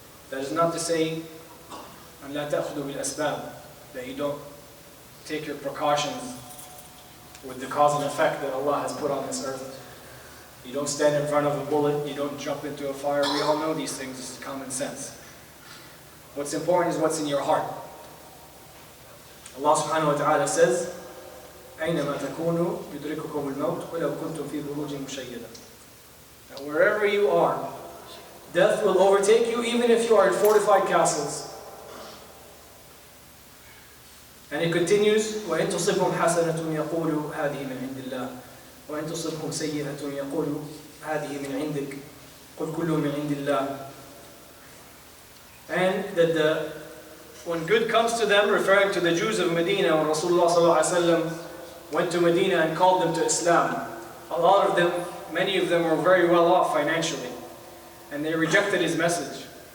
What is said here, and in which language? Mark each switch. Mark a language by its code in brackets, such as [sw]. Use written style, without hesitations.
[en] That is not to say [ar] أَنْ لَا تَأْخُذُوا بِالْأَسْبَابِ, [en] that you don't take your precautions with the cause and effect that Allah has put on this earth. You don't stand in front of a bullet, you don't jump into a fire. We all know these things, this is common sense. What's important is what's in your heart. [ar] Allah subhanahu wa ta'ala says, أَيْنَمَا تَكُونُوا يُدْرِكُكُمُ الْمَوْتُ وَلَوْ كُنْتُمْ فِي بُرُوجٍ مُشَيَّدَةٍ. [en] That wherever you are, death will overtake you even if you are in fortified castles. And it continues, [ar] وَإِن تُصِبْهُمْ حَسَنَةٌ يَقُولُوا هَذِهِ مِنْ عِنْدِ اللَّهِ وَإِن تُصِبْهُمْ سَيِّئَةٌ يَقُولُوا هَذِهِ مِنْ عِنْدِكَ قُلْ كُلٌّ مِنْ عِنْدِ اللَّهِ. [en] And that when good comes to them, referring to the Jews of Medina, when Rasulullah ﷺ went to Medina and called them to Islam, a lot of them, many of them were very well off financially, and they rejected his message.